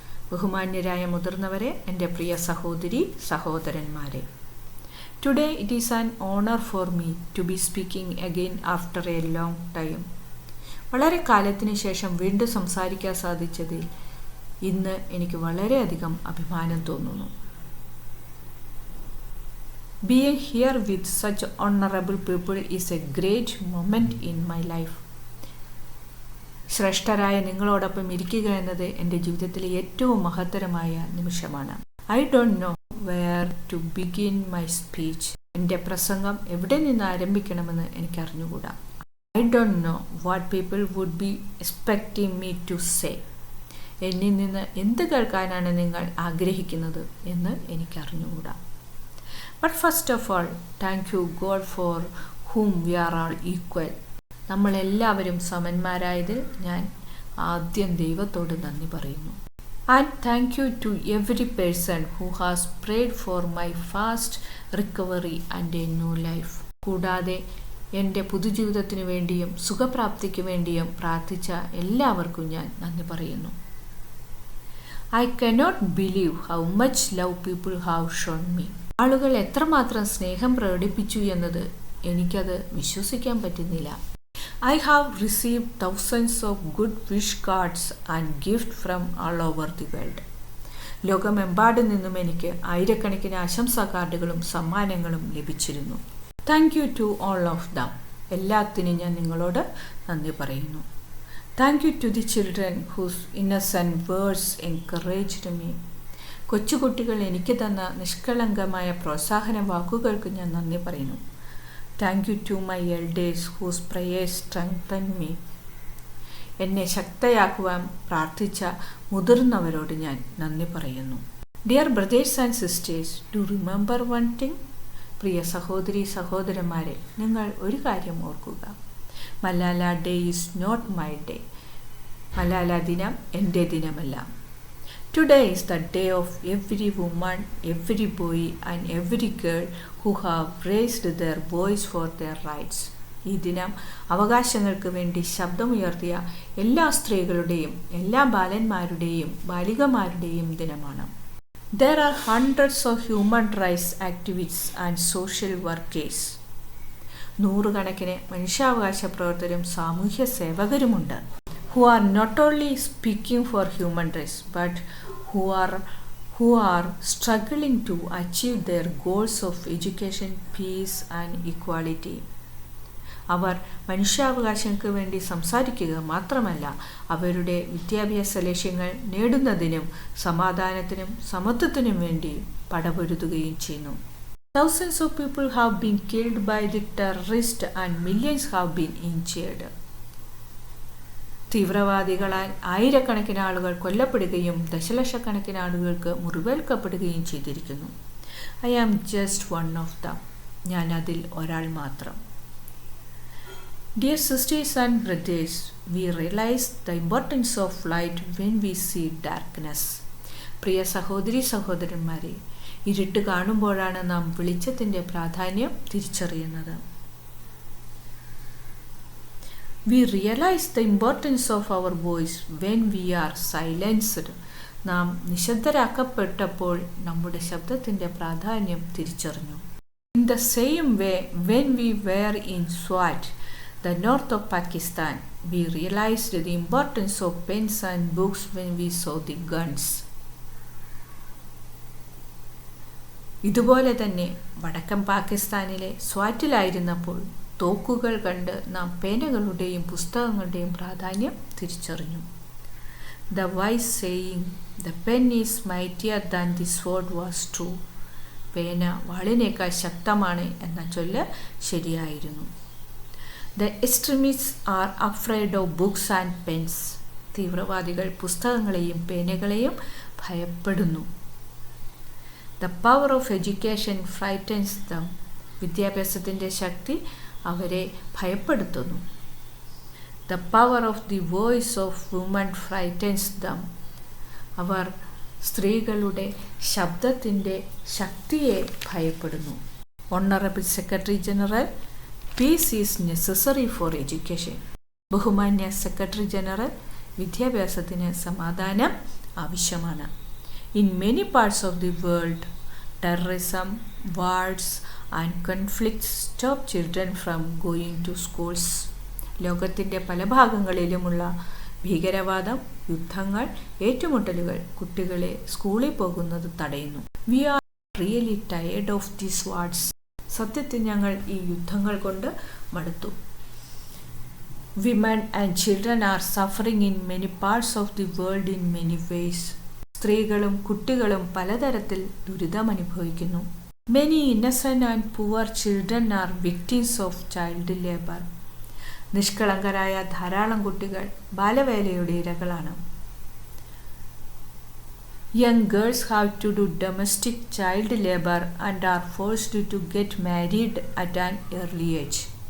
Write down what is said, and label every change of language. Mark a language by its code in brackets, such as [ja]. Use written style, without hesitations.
[ml] ബഹുമാന്യരായ മുതിർന്നവരെ, എൻ്റെ പ്രിയ സഹോദരി സഹോദരന്മാരെ. [en] Today it is an honour for me to be speaking again after a long time. [ml] വളരെ കാലത്തിന് ശേഷം വീണ്ടും സംസാരിക്കാൻ സാധിച്ചതിൽ ഇന്ന് എനിക്ക് വളരെയധികം അഭിമാനം തോന്നുന്നു. [en] Being here with such honorable people is a great moment in my life. [ml] ശ്രേഷ്ഠരായ നിങ്ങളോടൊപ്പം ഇരിക്കുക എന്നത് എൻ്റെ ജീവിതത്തിലെ ഏറ്റവും മഹത്തരമായ നിമിഷമാണ്. [en] I don't know where to begin my speech. [ml] എൻ്റെ പ്രസംഗം എവിടെ നിന്ന് ആരംഭിക്കണമെന്ന് എനിക്ക് അറിഞ്ഞുകൂടാ. [en] I don't know what people would be expecting me to say. [ml] എന്നിൽ നിന്ന് എന്ത് കേൾക്കാനാണ് നിങ്ങൾ ആഗ്രഹിക്കുന്നത് എന്ന് എനിക്കറിഞ്ഞുകൂടാ. [en] But first of all, thank you God for whom we are all equal. [ml] നമ്മളെല്ലാവരും സമന്മാരായതിൽ ഞാൻ ആദ്യം ദൈവത്തോട് നന്ദി പറയുന്നു. [en] And thank you to every person who has prayed for my fast recovery and a new life. [ml] കൂടാതെ എൻ്റെ പുതുജീവിതത്തിന് വേണ്ടിയും സുഖപ്രാപ്തിക്ക് വേണ്ടിയും പ്രാർത്ഥിച്ച എല്ലാവർക്കും ഞാൻ നന്ദി പറയുന്നു. [en] I cannot believe how much love people have shown me. [ml] ആളുകൾ എത്രമാത്രം സ്നേഹം പ്രകടിപ്പിച്ചു എന്നത് എനിക്കത് വിശ്വസിക്കാൻ പറ്റുന്നില്ല. [en] I have received thousands of good wish cards and gifts from all over the world. [ml] ലോകമെമ്പാടും നിന്നും എനിക്ക് ആയിരക്കണക്കിന് ആശംസാ കാർഡുകളും സമ്മാനങ്ങളും ലഭിച്ചിരുന്നു. [en] Thank you to all of them. [ml] എല്ലാത്തിനും ഞാൻ നിങ്ങളോട് നന്ദി പറയുന്നു. [en] Thank you to the children whose innocent words encouraged me. [ml] കൊച്ചുകുട്ടികൾ എനിക്ക് തന്ന നിഷ്കളങ്കമായ പ്രോത്സാഹന വാക്കുകൾക്ക് ഞാൻ നന്ദി പറയുന്നു. [en] Thank you to my elders whose prayers strengthened me. [ml] എന്നെ ശക്തയാക്കുവാൻ പ്രാർത്ഥിച്ച മുതിർന്നവരോട് ഞാൻ നന്ദി പറയുന്നു. [en] Dear brothers and sisters, do remember one thing. [ml] പ്രിയ സഹോദരി സഹോദരന്മാരെ, നിങ്ങൾ ഒരു കാര്യം ഓർക്കുക. [en] Malala day is not my day. [ml] Malala ദിനം എൻ്റെ ദിനമല്ല. [en] Today is the day of every woman, every boy and every girl who have raised their voice for their rights. [ml] ഈ ദിനം അവകാശങ്ങൾക്ക് വേണ്ടി ശബ്ദമുയർത്തിയ എല്ലാ സ്ത്രീകളുടെയും എല്ലാ ബാലന്മാരുടെയും ബാലികമാരുടെയും ദിനമാണ്. [en] There are hundreds of human rights activists and social workers. [ml] നൂറുകണക്കിന് മനുഷ്യാവകാശ പ്രവർത്തകരും സാമൂഹ്യ സേവകരുമുണ്ട്. [en] who are not only speaking for human rights but who are struggling to achieve their goals of education, peace and equality. [ml] അവർ മനുഷ്യാവകാശങ്ങൾക്ക് വേണ്ടി സംസാരിക്കുക മാത്രമല്ല, അവരുടെ വിദ്യാഭ്യാസ ലക്ഷ്യങ്ങൾ നേടുന്നതിനും സമാധാനത്തിനും സമത്വത്തിനും വേണ്ടി പടപൊരുതുകയും ചെയ്യുന്നു. [en] Thousands of people have been killed by the terrorists and millions have been injured. [ml] തീവ്രവാദികളാൽ ആയിരക്കണക്കിന് ആളുകൾ കൊല്ലപ്പെടുകയും ദശലക്ഷക്കണക്കിന് ആളുകൾക്ക് മുറിവേൽക്കപ്പെടുകയും ചെയ്തിരിക്കുന്നു. [en] I am just one of them. [ml] ഞാൻ അതിൽ ഒരാൾ മാത്രം. [en] Dear sisters and brothers, we realize the importance of light when we see darkness. [ml] പ്രിയ സഹോദരി സഹോദരന്മാരെ, ഇരുട്ട് കാണുമ്പോഴാണ് നാം വെളിച്ചത്തിൻ്റെ പ്രാധാന്യം തിരിച്ചറിയുന്നത്. [en] We realize the importance of our voice when we are silenced. [ml] നാം നിശബ്ദരാക്കപ്പെട്ടപ്പോൾ നമ്മുടെ ശബ്ദത്തിൻ്റെ പ്രാധാന്യം തിരിച്ചറിഞ്ഞു. [en] In the same way, when we were in Swat, the north of Pakistan, we realized the importance of pens and books when we saw the guns. [ml] ഇതുപോലെ തന്നെ വടക്കൻ പാകിസ്ഥാനിലെ സ്വാറ്റിലായിരുന്നപ്പോൾ തോക്കുകൾ കണ്ട് നാം പേനകളുടെയും പുസ്തകങ്ങളുടെയും പ്രാധാന്യം തിരിച്ചറിഞ്ഞു. [en] The wise saying, "The pen is mightier than the sword" was true. [ml] പേന വാളിനേക്കാൾ ശക്തമാണ് എന്ന ചൊല്ല് ശരിയായിരുന്നു. [en] The extremists are afraid of books and pens. [ml] തീവ്രവാദികൾ പുസ്തകങ്ങളെയും പേനകളെയും ഭയപ്പെടുന്നു. [en] The power of education frightens them. [ml] വിദ്യാഭ്യാസത്തിൻ്റെ ശക്തി അവരെ ഭയപ്പെടുത്തുന്നു. [en] The power of the voice of women frightens them. [ml] അവർ സ്ത്രീകളുടെ ശബ്ദത്തിൻ്റെ ശക്തിയെ ഭയപ്പെടുന്നു. [en] Honorable Secretary General, peace is necessary for education. [ml] ബഹുമാന്യ secretary general, വിദ്യാഭ്യാസത്തിന് സമാധാനം ആവശ്യമാണ്. [en] In many parts of the world, terrorism, wars and conflicts stop children from going to schools. [ml] ലോകത്തിൻ്റെ പല ഭാഗങ്ങളിലുമുള്ള ഭീകരവാദം, യുദ്ധങ്ങൾ, ഏറ്റുമുട്ടലുകൾ കുട്ടികളെ സ്കൂളിൽ പോകുന്നത് തടയുന്നു. [en] We are really tired of these wars. [ml] സത്യത്തിൽ ഞങ്ങൾ ഈ യുദ്ധങ്ങൾ കൊണ്ട് മടുത്തു. [en] Women and children are suffering in many parts of the world in many ways. [ml] സ്ത്രീകളും കുട്ടികളും പലതരത്തിൽ ദുരിതമനുഭവിക്കുന്നു. [en] Many innocent and poor children are victims of child labor. [ml] നിഷ്കളങ്കരായ ധാരാളം കുട്ടികൾ ബാലവേലയുടെ ഇരകളാണ്. [en] Young girls have to do domestic child labor and are forced to get married at an early age.